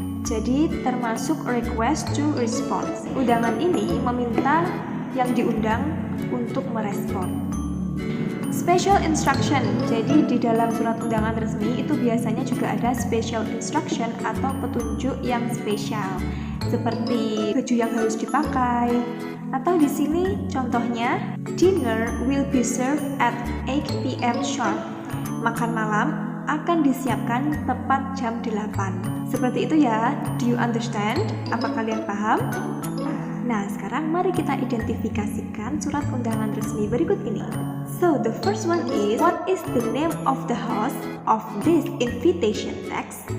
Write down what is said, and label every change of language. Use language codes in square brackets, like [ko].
[id] Jadi termasuk [en] request to response. [id] Undangan ini meminta yang diundang untuk merespon. Special instruction. Jadi di dalam surat undangan resmi itu biasanya juga ada special instruction atau petunjuk yang spesial, seperti baju yang harus dipakai. Atau di sini contohnya, [en] dinner will be served at 8 p.m. [id] sharp. Makan malam akan disiapkan tepat jam 8. Seperti itu ya. [en] Do you understand? [id] Apa kalian paham? Nah, sekarang mari kita identifikasikan surat undangan resmi berikut ini. [en] So, the first one is, what is the name of the host of this invitation text?